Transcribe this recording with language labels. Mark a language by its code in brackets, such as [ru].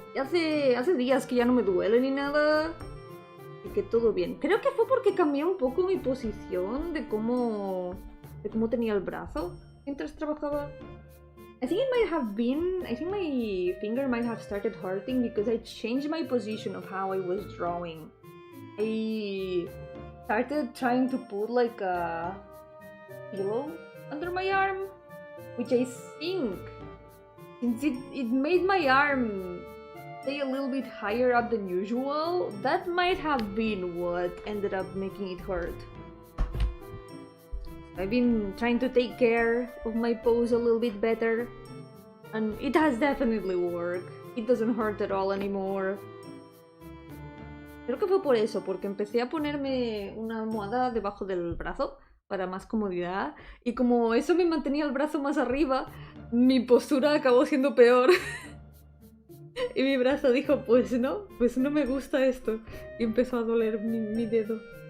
[es] Ya hace días que ya no me duele ni nada. Y que todo bien. Creo que fue porque cambié un poco mi posición de cómo tenía el brazo mientras trabajaba. [en] I think it might have been, I think my finger might have started hurting because I changed my position of how I was drawing. I started trying to put like a pillow under my arm, which I think, since it made my arm stay a little bit higher up than usual, that might have been what ended up making it hurt. I've been trying to take care of my pose a little bit better, and it has definitely worked. It doesn't hurt at all anymore. [es] Creo que fue por eso, porque empecé a ponerme una almohada debajo del brazo para más comodidad, y como eso me mantenía el brazo más arriba, mi postura acabó siendo peor. Y mi brazo dijo, pues no me gusta esto, y empezó a doler mi dedo.